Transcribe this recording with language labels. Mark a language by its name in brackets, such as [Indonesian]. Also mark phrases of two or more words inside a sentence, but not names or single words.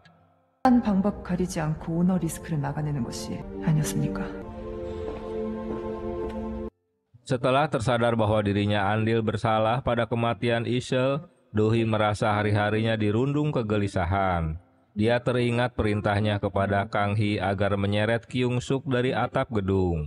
[Korean] 한 방법 가리지 않고 오너 리스크를 막아내는 것이 아니었습니까? [Indonesian] Setelah tersadar bahwa dirinya andil bersalah pada kematian Ise, Do-hee merasa hari-harinya dirundung kegelisahan. Dia teringat perintahnya kepada Kang Hee agar menyeret Kyung-suk dari atap gedung.